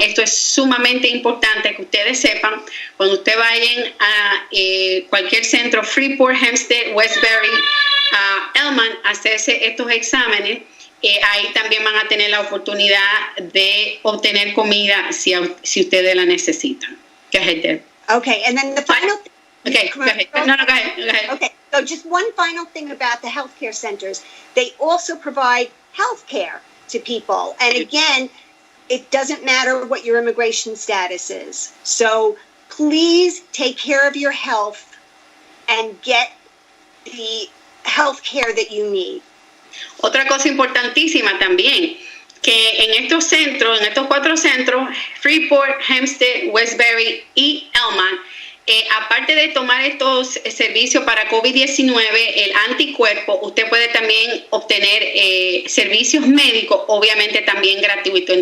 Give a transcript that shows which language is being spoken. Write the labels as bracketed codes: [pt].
[es] Esto es sumamente importante que ustedes sepan cuando ustedes vayan a cualquier centro, Freeport, Hempstead, Westbury, Elman, a hacerse estos exámenes. Ahí también van a tener la oportunidad de obtener comida si ustedes la necesitan. [en] Go ahead, Deb. Okay, and then the final thing. Okay, go ahead. No, go ahead. Okay, so just one final thing about the healthcare centers. They also provide healthcare to people. And again, it doesn't matter what your immigration status is. So please take care of your health and get the healthcare that you need. [es] Otra cosa importantísima también, que en estos centros, en estos 4 centros, Freeport, Hempstead, Westbury y Elman, aparte de tomar estos servicios para COVID-19, el anticuerpo, usted puede también obtener servicios médicos, obviamente también gratuitos.